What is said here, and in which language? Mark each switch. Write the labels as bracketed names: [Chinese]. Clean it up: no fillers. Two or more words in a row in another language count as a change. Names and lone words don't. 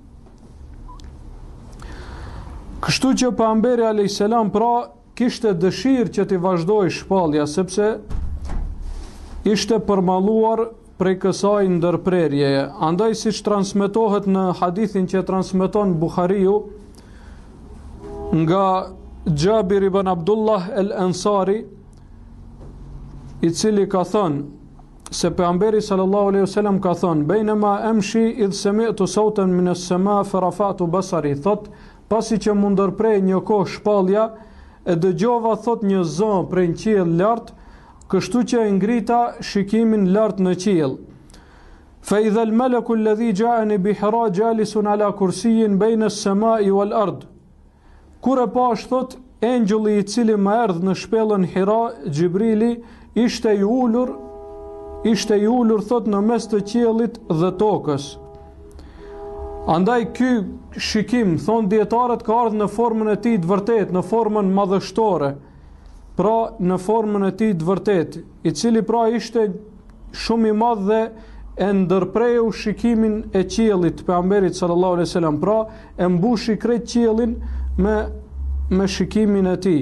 [Albanian] Kështu që pejgamberi [Arabic] عليه السلام [Albanian] pra kishte dëshirë që t'i vazhdoj shpallja, sepse ishte përmalluar prej kësaj ndërprerjeje. Andaj siç transmetohet në hadithin që transmeton Buhariu nga Jabir ibn Abdullah el-Ansari, i cili ka thënë se pejgamberi [Arabic] صلى الله عليه وسلم [Albanian] ka thënë: [Arabic] "بينما أمشي إذ سمعت صوتا من السماء فرفعت بصري." [Albanian] Thot, pasi që më ndërprej një kohë shpallja, e dëgjova thot një zë prej në qiell lart, kështu që e ngrita shikimin lart në qiell. [Arabic] فإذا الملك الذي جاءني بحراء جالس على كرسي بين السماء والأرض. [Albanian] Kur e pash thot, engjulli i cili më erdhi në shpellën Hira, Xhibrili, ishte i ulur thot në mes të qiellit dhe tokës. Andaj ky shikim, thon dietarët, ka ardhur në formën e tij të vërtet, në formën madhështore, pra në formën e tij të vërtet, i cili pra ishte shumë i madh dhe e ndërpreu shikimin e qiellit të pejgamberit [Arabic] صلى الله عليه وسلم, [Albanian] pra e mbushi krejt qiellin me shikimin e tij.